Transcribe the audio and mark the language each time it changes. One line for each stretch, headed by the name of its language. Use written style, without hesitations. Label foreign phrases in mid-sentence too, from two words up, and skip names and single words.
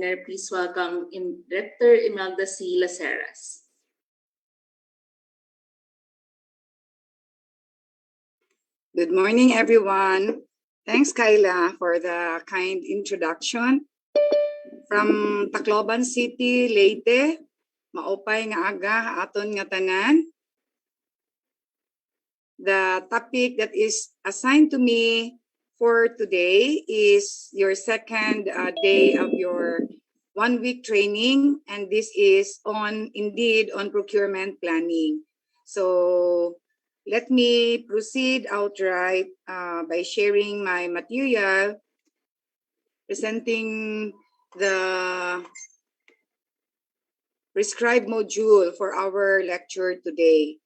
English: Please welcome in Director Imelda C. Laceras. Good morning, everyone. Thanks, Kyla, for the kind introduction.
Waray: From Tacloban City, Leyte, maupay nga aga aton nga tanan.
English: The topic that is assigned to me for today is your second day of your 1 week training, and this is indeed on procurement planning. So let me proceed outright by sharing my material, presenting the prescribed module for our lecture today.